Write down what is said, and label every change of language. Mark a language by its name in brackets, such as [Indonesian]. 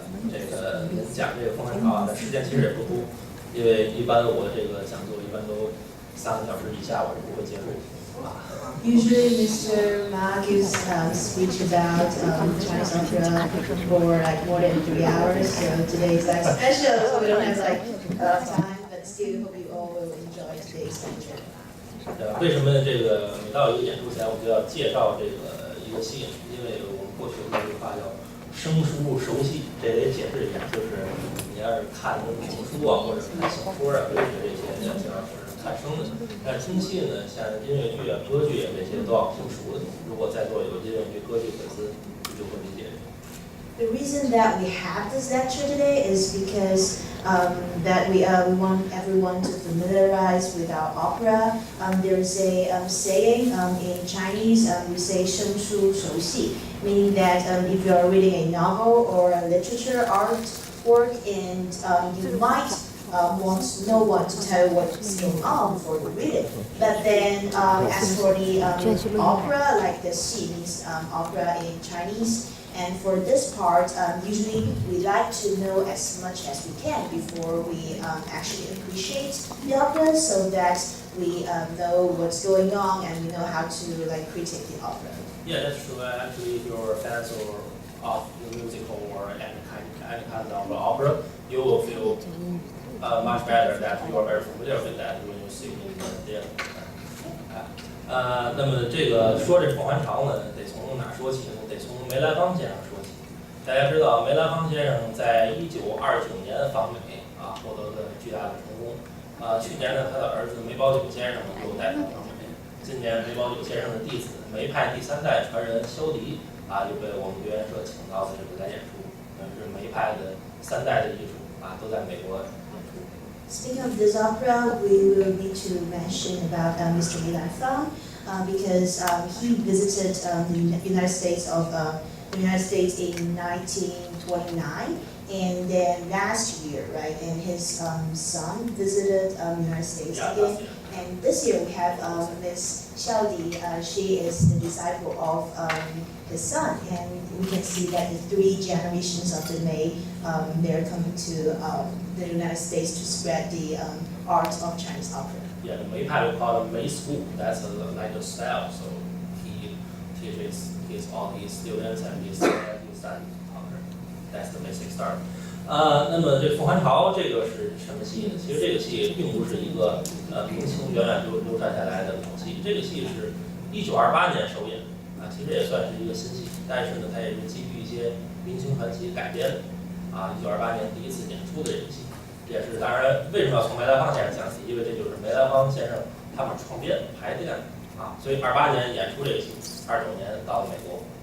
[Chinese] 这个讲这个风寒潮的时间其实也不多，因为一般我这个讲座一般都3个小时以下，我是不会结束。 [English] Usually, Mr. Ma gives speech about Chinese opera for like more than 3 hours. So today is like special, so we don't have like a lot of time, but still hope you all will enjoy today's lecture. [Chinese] 为什么这个每到一个演出前，我就要介绍这个一个戏？因为我们过去有句话叫“生疏熟悉”，这得解释一下，就是你要是看那种书啊，或者看小说啊，文学这些，要是看生的。但是听戏呢，像音乐剧啊、歌剧啊这些都要听熟的。如果在座有音乐剧、歌剧粉丝，你就会理解。 [English] The reason that we have this lecture today is because that we want everyone to familiarize with our opera. There's a saying in Chinese, we say [Chinese] 生疏熟悉, [English] meaning that if you're reading a novel or a literature art work and you might want no one to tell you what's going on before you read it. But then as for the opera, like the xi means opera in Chinese, and for this part, usually we like to know as much as we can before we actually appreciate the opera, so that we know what's going on and we know how to like critique the opera. Yeah, that's true. Actually, if you're a fan of the musical or any kind of opera, you will feel much better that you are very familiar with that when you see it in the theater. [Chinese] 那么这个说这凤还巢呢，得从哪说起呢？得从梅兰芳先生说起。大家知道，梅兰芳先生在1929年访美获得了巨大的成功。去年呢，他的儿子梅葆玖先生又带他访美。今年梅葆玖先生的弟子梅派第3代传人萧迪又被我们表演社请到了这个来演出。是梅派的3代的艺术都在美国演出。 [English] Speaking of this opera, we will need to mention about Mr. Mei Lanfang because he visited the United States in 1929, and then last year, right? And his son visited the United States again. And this year we have Miss Xiaodi. She is the disciple of his son, and we can see that the 3 generations of the Mei, they're coming to the United States to spread the art of Chinese opera. Yeah, the Mei Pai we call it Mei School. That's like a style. So he teaches all these students and his son opera. That's the basic start. [Chinese] 那么这凤还巢这个是什么戏呢？其实这个戏并不是一个明清源远流传下来的老戏，这个戏是1928年首演其实也算是一个新戏，但是呢，它也是基于一些明清传奇改编的1928年第一次演出的这个戏，也是当然为什么要从梅兰芳先生讲起？因为这就是梅兰芳先生他们创编排练所以28年演出这个戏，29年到了美国。